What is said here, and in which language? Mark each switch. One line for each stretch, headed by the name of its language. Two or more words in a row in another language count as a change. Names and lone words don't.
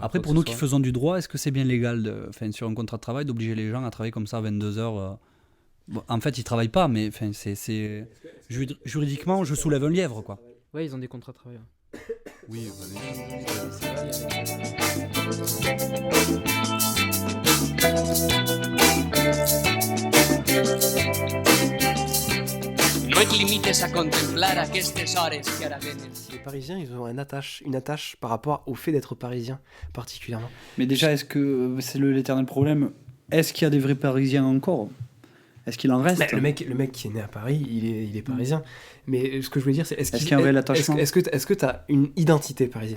French: Après, pour nous qui faisons du droit, est-ce que c'est bien légal, sur un contrat de travail, d'obliger les gens à travailler comme ça à 22 heures Bon, en fait, ils travaillent pas, mais juridiquement, je soulève un lièvre, quoi. Ouais, ils ont des contrats de travail. Oui,
Catalan: No et limites a contemplar aquestes hores que ara venen.
French: Les Parisiens, ils ont une attache par rapport au fait d'être Parisiens, particulièrement. Mais déjà, est-ce que c'est l'éternel problème? Est-ce qu'il y a des vrais Parisiens encore? Est-ce qu'il en reste? Bah, le mec qui est né à Paris, il est parisien. Mais ce que je voulais dire, c'est Est-ce qu'il y a un réel attachement? Est-ce que tu as une identité parisienne?